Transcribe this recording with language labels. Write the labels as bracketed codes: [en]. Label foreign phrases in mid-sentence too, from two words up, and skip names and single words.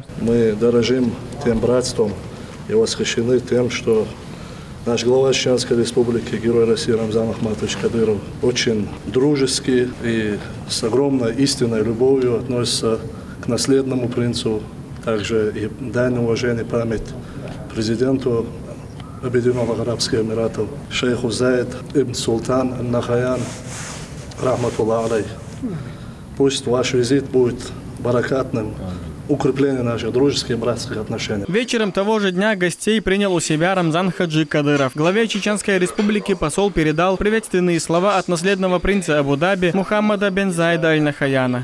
[ru] Мы дорожим тем братством и восхищены тем, что наш глава Чеченской Республики, герой России Рамзан Ахматович Кадыров, очень дружески и с огромной истинной любовью относится к наследному принцу, также и дань уважения память президенту Объединенных Арабских Эмиратов, шейху Заид ибн Султан аль-Нахаян, [ar] رحمة الله عليه. [ru] Пусть ваш визит будет баракатным, укрепление наших дружеских и братских отношений. Вечером того же дня гостей принял у себя Рамзан Хаджи Кадыров. Главе Чеченской Республики посол передал приветственные слова от наследного принца Абу-Даби Мухаммада бен Заида аль-Нахаяна.